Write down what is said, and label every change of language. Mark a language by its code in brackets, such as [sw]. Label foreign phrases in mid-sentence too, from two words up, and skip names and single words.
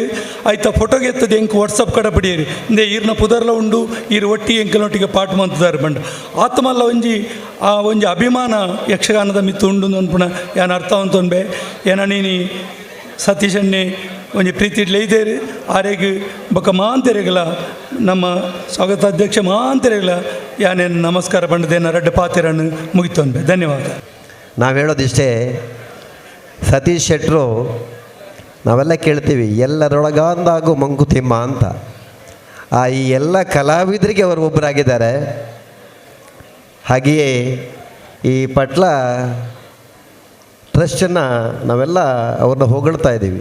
[tcy] ಆಯ್ತಾ ಫೋಟೋಗೆ ಎತ್ತದ ಎಂಕ್ ವಾಟ್ಸಪ್ ಕಡೆ ಪಡಿಯೇರಿ ಇಂದೇ ಈರ್ನ ಪುದರ್ಲ ಉಂಡು ಈರು ಒಟ್ಟಿ ಎಂಕಲೊಟ್ಟಿಗೆ ಪಾಠ ಮಂತದಾರು ಬಂಡ ಆತ್ಮಲ್ಲ ಒಂಜಿ ಅಭಿಮಾನ ಯಕ್ಷಗಾನದ ಮಿತ್ತು ಉಂಡು ಅನ್ಪುಣ ಯಾನು ಅರ್ಥ ಅಂತೊಂಬೆ ಏನ ನೀನು ಸತೀಶನ್ನೇ ಒಂಜಿ ಪ್ರೀತಿ ಇಡ್ಲೇದೇರು ಆರೆಗೆ ಬೊಕ್ಕ ಮಾಂತೆರೆಗಳ ನಮ್ಮ ಸ್ವಾಗತಾಧ್ಯಕ್ಷ ಮಾಂತೆರೆಗಳ ಯಾನೇನು ನಮಸ್ಕಾರ ಬಂಡದೇನ ರಡ್ಡ ಪಾತಿರನ್ನು ಮುಗಿತೊಂಬೆ. ಧನ್ಯವಾದ. [kn] ನಾವು ಹೇಳೋದಿಷ್ಟೇ, ಸತೀಶ್ ಶೆಟ್ಟರು ನಾವೆಲ್ಲ ಕೇಳ್ತೀವಿ ಎಲ್ಲರೊಳಗಾಂದಾಗು ಮಂಕುತಿಮ್ಮ ಅಂತ. ಈ ಎಲ್ಲ ಕಲಾವಿದರಿಗೆ ಅವರು ಒಬ್ಬರಾಗಿದ್ದಾರೆ. ಹಾಗೆಯೇ ಈ ಪಟ್ಲ ಟ್ರಸ್ಟನ್ನು ನಾವೆಲ್ಲ ಅವ್ರನ್ನ ಹೊಗಳ್ತಾ ಇದ್ದೀವಿ.